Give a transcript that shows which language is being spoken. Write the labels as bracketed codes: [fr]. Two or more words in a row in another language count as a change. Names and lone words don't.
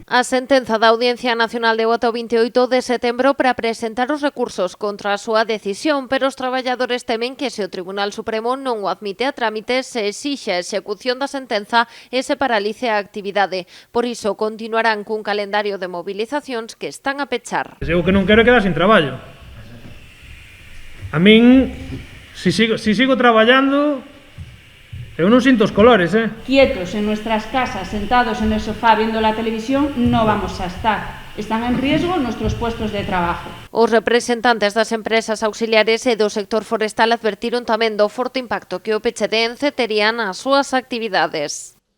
[gl] A sentenza da Audiencia Nacional deu ata o 28 de setembro para presentar os recursos contra a súa decisión, pero os traballadores temen que se o Tribunal Supremo non o admite a trámite, se exixe a execución da sentenza e se paralice a actividade. Por iso continuarán cun calendario de movilizacións que están a pechar. Eu que non quero quedar sin traballo. A min, si sigo traballando, eu non sinto os colores, [es] Quietos en nuestras casas, sentados en el sofá viendo la televisión, no vamos a estar. Están en riesgo nuestros puestos de trabajo. [gl] Os representantes das empresas auxiliares e do sector forestal advertiron tamén do forte impacto que o peche de ENCE tería nas súas actividades.